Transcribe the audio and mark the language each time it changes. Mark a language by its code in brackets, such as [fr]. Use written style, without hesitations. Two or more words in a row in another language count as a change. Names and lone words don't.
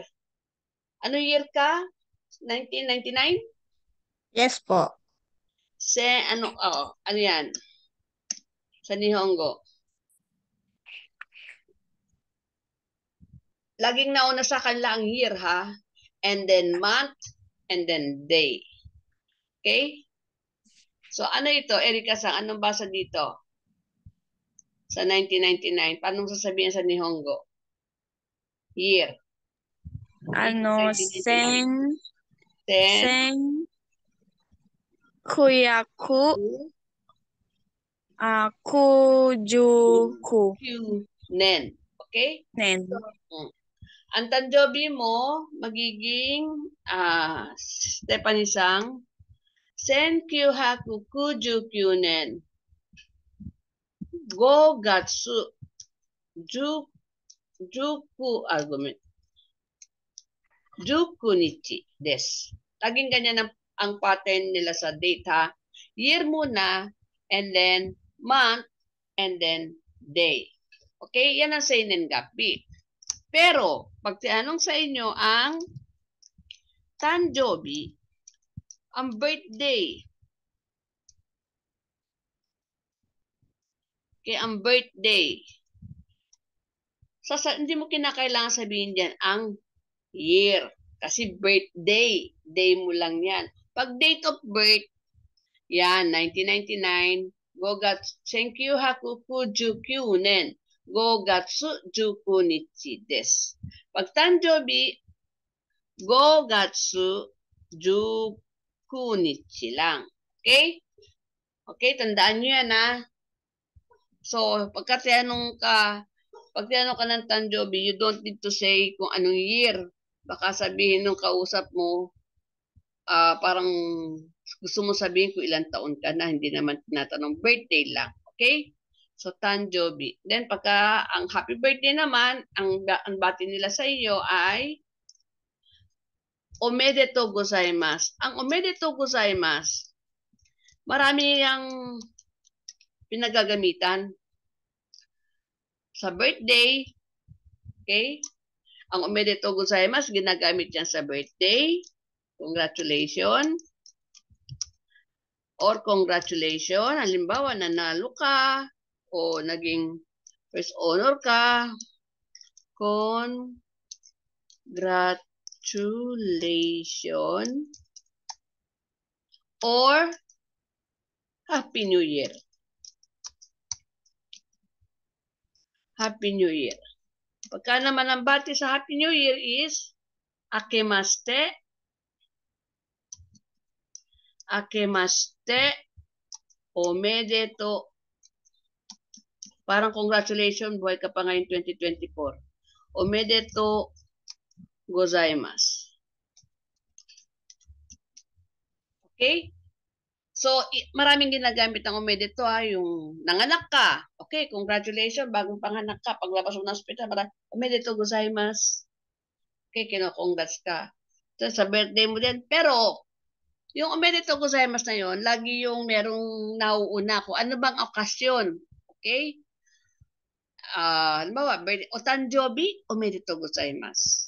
[tl] Anong year ka? 1999? Yes po. Ano yan? Sa Nihongo. Laging nauna sa kanila ang year, ha? [en] And then month, and then day. Okay? So, [tl] ano ito? Erika-san, anong basa dito? Sa 1999. Paano sasabihin sa Nihongo? Year. Ano, 1999. [ja] sen, kuyaku, kujuku, Nen. Okay? nen. [tl] Ang tanjobi mo, magiging, Stephanie-sang, [ja] 1999年 5 月 19日です。 [tl] Laging ganyan ang pattern nila sa date, ha? Year muna, [en] and then month, and then day. Okay? [tl] Yan ang seinen gappi. Pero, pag tinanong sa inyo ang tanjobi, ang birthday. Okay, ang birthday. Hindi mo kinakailangan sabihin diyan ang year. Kasi birthday. Day mo lang yan. Pag [en] date of birth, [tl] yan, 1999, [ja] 5月1999年 5 月 19日です。 [tl] Pag tanjobi, 5 月 19日 lang. Okay? Okay, tandaan nyo yan, ha? So, pag tinanong ka ng tanjobi, [en] you don't need to say [tl] kung anong year. Baka sabihin nung kausap mo, parang gusto mo sabihin kung ilang taon ka na, hindi naman tinatanong, birthday lang. Okay? So, tanjobi. Then, pagka ang [en] happy birthday [tl] naman, ang bati nila sa iyo ay [ja] おめでとうございます. [tl] Ang [ja] おめでとうございます, [tl] marami yung pinagagamitan. Sa birthday, okay? Ang [ja] おめでとうございます, [tl] ginagamit yan sa birthday. [en] Congratulations. Or congratulations. [tl] Halimbawa, nanalo ka o naging [en] first honor [tl] ka. [en] Congratulations. Or Happy New Year. Happy New Year. [tl] Pagka naman ang bati sa [en] Happy New Year [tl] is Akemaste. [ja] 明けましておめでとう. [tl] Parang congratulations, buhay ka pa ngayon 2024. [ja] おめでとうございます. [tl] Okay? So, maraming ginagamit ang omedetou, ha? Yung nanganak ka. Okay, congratulations, bagong panganak ka. Paglabas mo ng hospital, [ja] おめでとうございます. [tl] Okay, kino-congrats ka. So, sa birthday mo din. Pero, yung [ja] おめでとうございます [tl] na yun, lagi yung merong nauuna ko. Ano bang okasyon? Okay? Halimbawa, [ja] お誕生日, おめでとうございます.